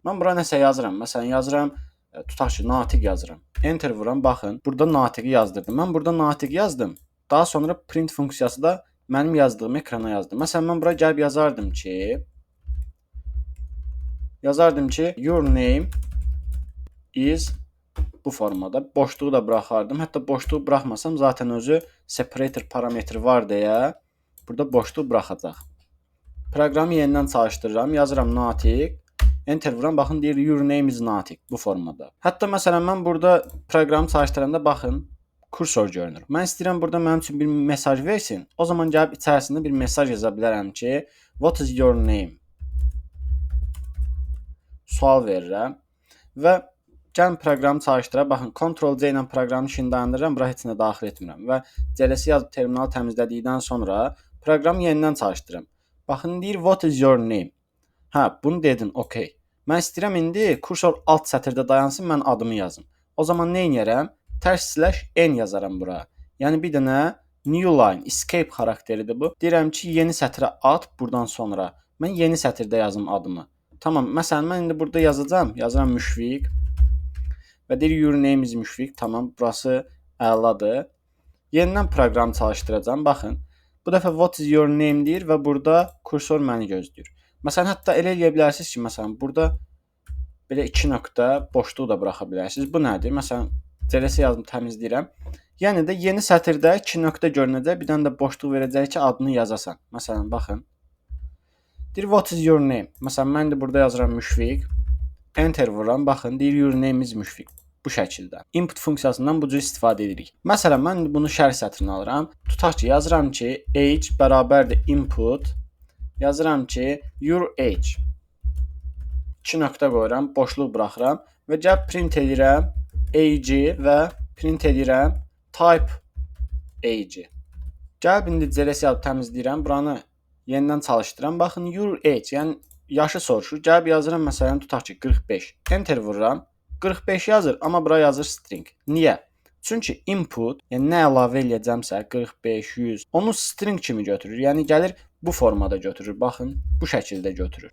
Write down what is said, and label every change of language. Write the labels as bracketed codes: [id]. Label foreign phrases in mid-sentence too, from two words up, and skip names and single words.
[az] Mən bura nəsə yazıram. Məsələn, yazıram, tutaq ki, natiq yazıram. Enter vururam, baxın, burada natiqi yazdırdım. Mən burada natiq yazdım. Daha sonra print funksiyası da mənim yazdığımı ekrana yazdı. Məsələn, mən bura gəlib yazardım ki, [en] your name is [az] bu formada. Boşluğu da buraxardım. Hətta boşluğu buraxmasam zaten özü separator parametri var deyə burada boşluq buraxacaq. Proqramı yenidən çalışdırıram. Yazıram natiq. Enter vururam. Baxın, deyir [en] your name is [az] natiq bu formada. Hətta məsələn mən burada proqramı çalışdıranda baxın, kursor görünür. Mən istəyirəm burada mənim üçün bir mesaj versin. O zaman gəlib içərisində bir mesaj yaza bilərəm ki, [en] what is your name? [az] Sual verirəm və gəlin proqramı çalışdıraq. Baxın, Ctrl+C ilə proqramın işini dayandırıram, bura heç nə daxil etmirəm və cls yazıb terminalı təmizlədikdən sonra proqramı yenidən çalışdırıram. Baxın, deyir [en] what is your name? [az] Hə, bunu dedin, okey. Mən istəyirəm indi kursor alt sətirdə dayansın, mən adımı yazım. O zaman nə edərəm? Tərs /n yazaram bura. Yəni bir dənə [en] new line, [az] escape xarakteridir bu. Deyirəm ki, yeni sətrə at buradan sonra. Mən yeni sətirdə yazım adımı. Tamam, məsələn mən indi burada yazacağam. Yazıram Müşfiq. Və deyir [en] your name is [az] Müşfiq. Tamam, burası əladır. Yenidən proqramı çalışdıracağam. Baxın, bu dəfə [en] what is your name [az] deyir və burada kursor məni gözləyir. Məsələn, hətta elə eləyə bilərsiniz ki, məsələn, burada belə 2 nöqtə boşluq da buraxa bilərsiniz. Bu nədir? Məsələn, cls yazım təmizləyirəm. Yəni də yeni sətirdə 2 nöqtə görünəcək, bir dənə də boşluq verəcək ki, adını yazasan. Məsələn, baxın. Deyir [en] what is your name? [az] Məsələn, mən də burada yazıram Müşfiq. Enter vururam. Baxın, deyir [en] your name is [az] Müşfiq. Bu şəkildə. Input funksiyasından bu cür istifadə edirik. Məsələn, mən bunu şərh sətrinə alıram. Tutaq ki, yazıram ki, age bərabərdir input. Yazıram ki, [en] your age. [az] 2 nöqtə qoyuram, boşluq buraxıram və gəlib print edirəm age və print edirəm [en] type age. [az] Gəlib indi cls yazıb təmizləyirəm, buranı yenidən çalışdırıram. Baxın, [en] your age, [az] yəni yaşı soruşur. Gəlib yazıram, məsələn, tutaq ki, 45. Enter vururam. 45 yazır, amma bura yazır string. Niyə? Çünki input, yəni nə əlavə eləyəcəmsə 45, 100, onu string kimi götürür. Yəni gəlir bu formada götürür. Baxın, bu şəkildə götürür.